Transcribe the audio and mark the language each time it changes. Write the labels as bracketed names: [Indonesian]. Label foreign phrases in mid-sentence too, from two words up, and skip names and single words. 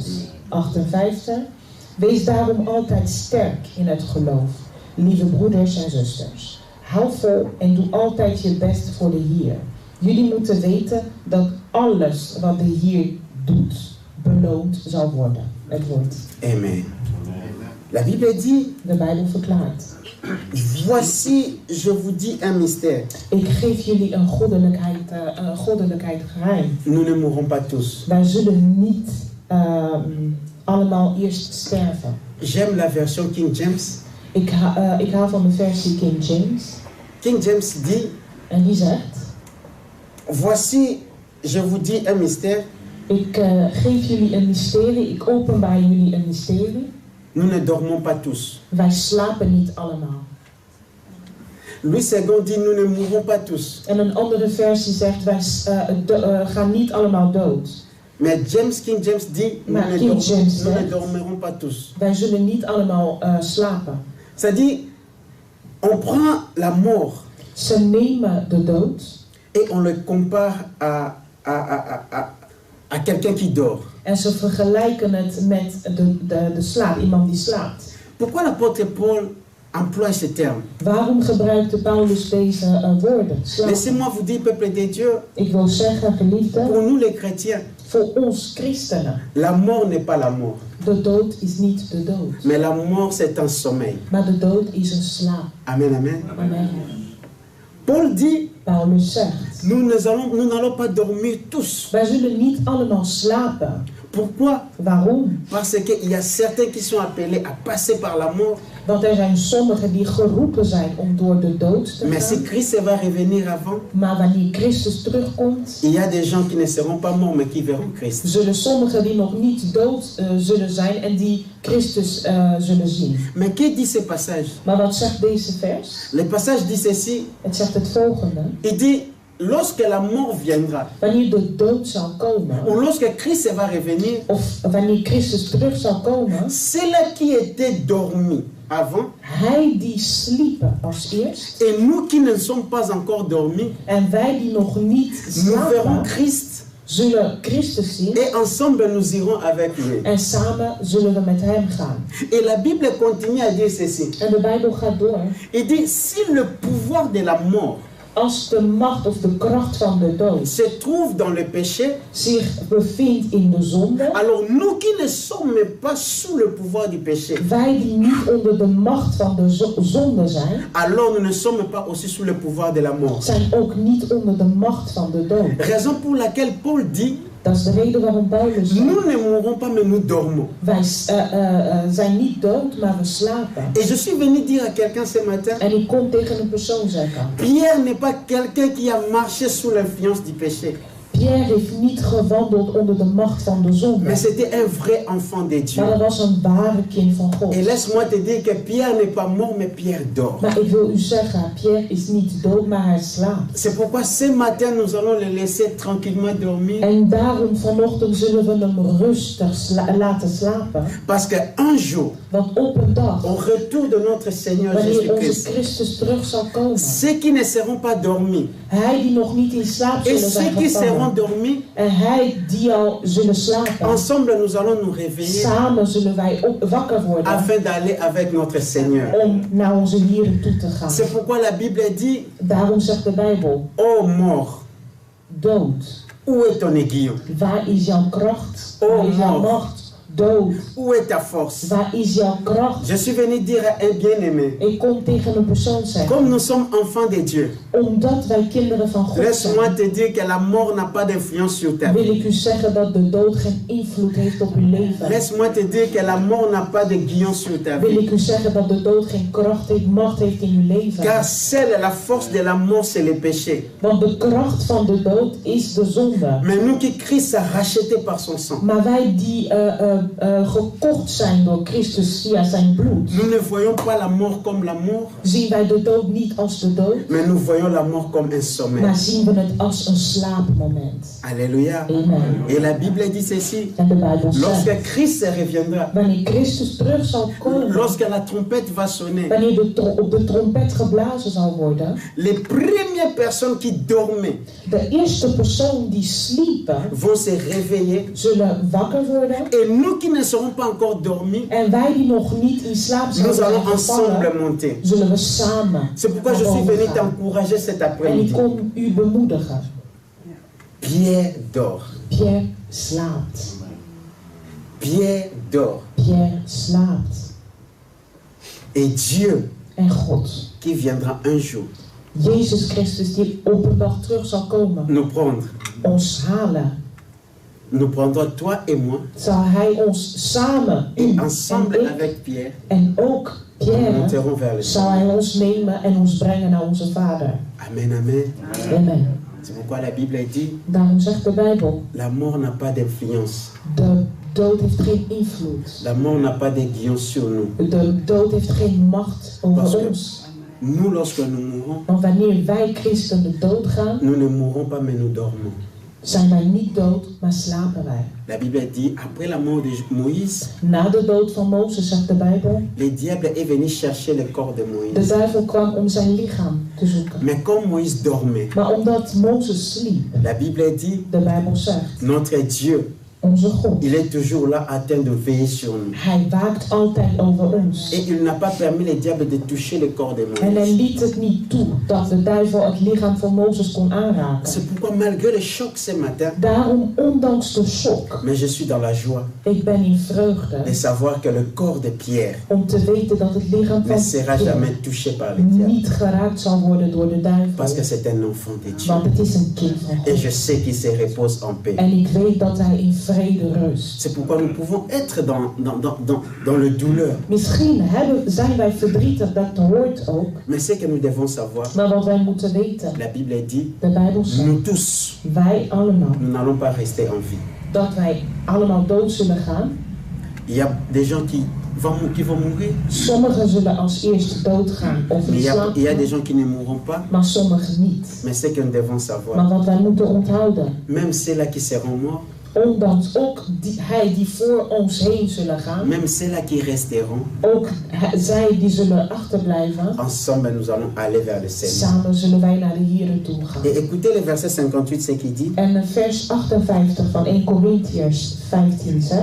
[Dutch] 58. Wees daarom altijd sterk in het geloof, lieve broeders en zusters. Hou vol en doe altijd je best voor de Heer. Jullie moeten weten dat alles wat de Heer doet, beloond zal worden. Het woord. [French] Amen. La Bible dit, [Dutch] De Bijbel verklaart. [French] voici, je vous dis un mystère. [Dutch] Ik geef jullie een goddelijkheid geheim. [French] Nous ne mourrons pas tous. [Dutch] Wij zullen niet allemaal eerst sterven. [French] J'aime la version King James. [Dutch] Ik hou van de versie King James. [French] King James dit, [Dutch] En die zegt, [French] voici, je vous dis un mystère. [Dutch] ik geef jullie een mysterie, ik openbaar jullie een mysterie. [French] Nous ne dormons pas tous. [Dutch] Wij slapen niet allemaal. [French] Louis II dit, nous ne mourrons pas tous. [Dutch] En een andere versie zegt, wij gaan niet allemaal dood. [French] Mais King James dit, nous [Dutch] Maar [French] ne King James nous ne [Dutch] zegt, [French] dormirons pas tous. [Dutch] wij zullen niet allemaal slapen. [French] C'est-à-dire, on prend la mort [Dutch] Ze nemen de dood [French] et on le compare à quelqu'un qui dort. [Dutch] en ze vergelijken het met de slaap, iemand die slaapt. [French] Pourquoi l'apôtre Paul emploie ce terme? [Dutch] Waarom gebruikte Paulus deze woorden? Slaap. [French] Laissez-moi vous dire, peuple de Dieu, [Dutch] Ik wil zeggen, geliefden, [French] pour nous les chrétiens, [Dutch] voor ons christenen, [French] la mort n'est pas la mort. [Dutch] de dood is niet de dood. [French] Mais la mort, c'est un sommeil. [Dutch] Maar de dood is een slaap. Amen, amen. Amen. [French] Paul dit, [Dutch] Paulus zegt, [French] nous n'allons pas dormir tous. [Dutch] wij zullen niet allemaal slapen. [French] Pourquoi? [Dutch] Waarom? [French] Parce qu'il y a certains qui sont appelés à passer par la mort. [Dutch] Want er zijn sommigen die geroepen zijn om door de dood te [French] Mais si [Dutch] gaan. [French] Christ va revenir avant, [Dutch] Maar wanneer Christus terugkomt, [French] il y a des gens qui ne seront pas morts, mais qui verront Christ. [Dutch] zullen sommigen die nog niet dood zullen zijn en die Christus zullen zien. [French] Mais que dit ce passage? [Dutch] Maar wat zegt deze vers? [French] Le passage dit ceci. [Dutch] Het zegt het volgende. [French] Il dit, lorsque la mort viendra, [Dutch] Wanneer de dood zal komen, [French] ou lorsque Christ va revenir, [Dutch] of wanneer Christus terug zal komen, [French] ceux-là qui étaient dormis avant, [Dutch] hij die sliepen als eerst, [French] et nous qui ne sommes pas encore dormis, [Dutch] en wij die nog niet [French] nous verrons [Dutch] slapen, [French] Christ, [Dutch] zullen Christus zien, [French] et ensemble nous irons avec lui. [Dutch] en samen zullen we met hem gaan. [French] Et la Bible continue à dire ceci. [Dutch] En de Bijbel gaat door. [French] Il dit, si le pouvoir de la mort [Dutch] Als de macht of de kracht van de dood [French] se trouve dans le péché, [Dutch] zich bevindt in de zonde, [French] alors nous qui ne sommes pas sous le pouvoir du péché, [Dutch] wij die niet onder de macht van de zonde zijn, [French] alors nous ne sommes pas aussi sous le pouvoir de la mort. [Dutch] zijn ook niet onder de macht van de dood. [French] Raison pour laquelle Paul dit, [Dutch] Dat is de reden waarom Paulus zegt, [French] nous ne mourrons pas, mais nous dormons. [Dutch] wij zijn niet dood, maar we slapen. [French] Et je suis venu dire à quelqu'un ce matin, [Dutch] En ik kom tegen een persoon zeggen, [French] Pierre n'est pas quelqu'un qui a marché sous l'influence du péché, [Dutch] Pierre heeft niet gewandeld onder de macht van de zonde, [French] mais c'était un vrai enfant de Dieu. [Dutch] maar dat was een ware kind van God. [French] Et laisse-moi te dire que Pierre n'est pas mort, mais Pierre dort. [Dutch] Maar ik wil u zeggen, Pierre is niet dood, maar hij slaapt. [French] C'est pourquoi ce matin, nous allons le laisser tranquillement dormir. [Dutch] En daarom vanochtend zullen we hem rustig laten slapen. [French] Parce qu'un jour, [Dutch] Want op een dag, [French] au retour de notre Seigneur [Dutch] wanneer onze [French] Jésus-Christ, [Dutch] Christus terug zal komen, [French] ceux qui ne seront pas dormis [Dutch] hij die nog niet in slaap [French] et [Dutch] zullen [French] ceux [Dutch] zijn [French] qui seront [Dutch] gevallen, [French] dormis, [Dutch] en hij die al zullen slapen, [French] ensemble nous allons nous réveiller [Dutch] samen zullen wij wakker worden [French] afin d'aller avec notre Seigneur. [Dutch] om naar onze Heer toe te gaan. [French] C'est pourquoi la Bible dit, [Dutch] Daarom zegt de Bijbel, [French] ô mort, [Dutch] dood, [French] où est ton aiguillon? [Dutch] waar is jouw kracht? [French] Oh, [Dutch] Waar is jouw [French] mort. [Dutch] macht? Dood, [French] Où est ta force? [Dutch] waar is jouw kracht? [French] Je suis venu dire à un bien-aimé, [Dutch] Ik kom tegen een persoon zeggen, [French] comme nous sommes enfants de Dieu, [Dutch] omdat wij kinderen van God [French] laisse-moi [Dutch] zijn, [French] te dire que la mort n'a pas d'influence sur ta vie. [Dutch] wil ik u zeggen dat de dood geen invloed heeft op uw leven. [French] Laisse-moi te dire que la mort n'a pas de guillon sur ta [Dutch] Wil [French] vie. [Dutch] ik u zeggen dat de dood geen kracht heeft, macht heeft in uw leven. [French] Car seule la force de la mort, c'est le péché. [Dutch] Want de kracht van de dood is de zonde. [French] Mais nous qui Christ a racheté par son sang, [Dutch] Maar wij die gekocht zijn door Christus via zijn bloed, [French] nous ne voyons pas la mort comme la mort, [Dutch] zien wij de dood niet als de dood, [French] mais nous voyons la mort comme un sommeil. [Dutch] maar zien we het als een slaapmoment. [French] Alléluia. [Dutch] Amen. [French] Et la Bible dit ceci, [Dutch] En de Bijbel [French] lorsque [Dutch] zegt, [French] Christ reviendra, [Dutch] wanneer Christus terug zal komen, [French] lorsque la trompette va sonner, [Dutch] wanneer op de trompet geblazen zal worden, [French] les premières personnes qui dormaient [Dutch] de eerste persoon die sliepen, [French] vont se réveiller. [Dutch] zullen wakker worden. [French] Et nous qui ne serons pas encore dormis, [Dutch] En wij die nog niet in slaap zijn [French] nous allons [Dutch] gevallen, [French] ensemble monter. [Dutch] zullen we samen [French] C'est pourquoi je [Dutch] naar [French] suis [Dutch] boven [French] venu [Dutch] gaan. [French] t'encourager cet [Dutch] En ik [French] après-midi. [Dutch] kom u bemoedigen. [French] Pierre dort. [Dutch] Pierre slaapt. [French] Pierre dort. [Dutch] Pierre slaapt. [French] Et Dieu [Dutch] En God, [French] qui viendra un jour [Dutch] Jezus Christus die op een dag terug zal komen, [French] nous prendre, [Dutch] ons halen, [French] nous prendra toi et moi, [Dutch] zal Hij ons samen, u [French] et [Dutch] en [French] ensemble [Dutch] ik, [French] avec Pierre, [Dutch] en ook [French] nous [Dutch] Pierre, [French] monterons vers le [Dutch] zal [French] ciel. [Dutch] Hij ons nemen en ons brengen naar onze Vader. [French] Amen, amen. [Dutch] Amen. [French] C'est pourquoi la Bible dit, [Dutch] Daarom zegt de Bijbel, [French] la mort n'a pas d'influence. [Dutch] de dood heeft geen invloed. [French] La mort n'a pas d'aiguillon sur nous. [Dutch] De dood heeft geen macht over [French] Parce que- [Dutch] ons. [French] Nous, lorsque nous mourons, [Dutch] Want wanneer wij christen de dood gaan, [French] nous ne mourrons pas, mais nous dormons. [Dutch] zijn wij niet dood, maar slapen wij. [French] La Bible dit, après la mort de Moïse, [Dutch] Na de dood van Mozes, zegt de Bijbel, [French] le diable est venu chercher le corps de [Dutch] de [French] Moïse. [Dutch] duivel kwam om zijn lichaam te zoeken. [French] Mais comme Moïse dormait, [Dutch] Maar omdat Mozes sliep, [French] la Bible dit, [Dutch] de Bijbel zegt, [French] notre Dieu, [Dutch] onze God, [French] il est toujours là en train de veiller sur nous. [Dutch] Hij waakt altijd over ons. [French] Et il n'a pas permis le diable de toucher le corps de [Dutch] En hij [French] Moïse. [Dutch] liet het niet toe dat de duivel het lichaam van Mozes kon aanraken. [French] C'est pourquoi, malgré le choc ce matin, [Dutch] Daarom, ondanks de shock, [French] mais je suis dans la joie [Dutch] ik ben in vreugde [French] de savoir que le corps de Pierre [Dutch] om te weten dat het lichaam [French] ne [Dutch] van [French] sera [Dutch] Pierre [French] jamais touché par le diable. [Dutch] niet geraakt zal worden door de [French] Parce que [Dutch] duivel. [French] c'est un enfant de Dieu. [Dutch] Want het is een kind van [French] Et [Dutch] God. [French] je sais qu'il se repose en paix. [Dutch] En ik weet dat hij in vrede rust. [French] C'est pourquoi nous pouvons être dans le douleur. [Dutch] Misschien zijn wij verdrietig, dat hoort ook. [French] Mais ce que nous devons savoir, [Dutch] Maar wat wij moeten weten, [French] la Bible dit, [Dutch] de Bijbel zegt, [French] nous tous, [Dutch] wij allemaal, [French] nous n'allons pas rester en vie. [Dutch] dat wij allemaal dood zullen gaan. [French] Il y a des gens qui vont mourir, [Dutch] Sommigen zullen als eerste doodgaan of [French] mais [Dutch] in slaap [French] il y a des [Dutch] gaan, [French] gens qui ne mourront pas. [Dutch] maar sommigen niet. [French] Mais ce que nous devons savoir, [Dutch] Maar wat wij moeten onthouden, [French] même ceux-là qui seront morts, [Dutch] ondanks ook hij die voor ons heen zullen gaan, [French] même ceux-là qui resteront, [Dutch] ook zij die zullen achterblijven, [French] ensemble nous allons aller vers le Seigneur. [Dutch] samen zullen wij naar de Here toe gaan. [French] Et écoutez le verset 58, ce qu'il dit. [Dutch] En vers 58 van 1 Korintiërs 15 zegt,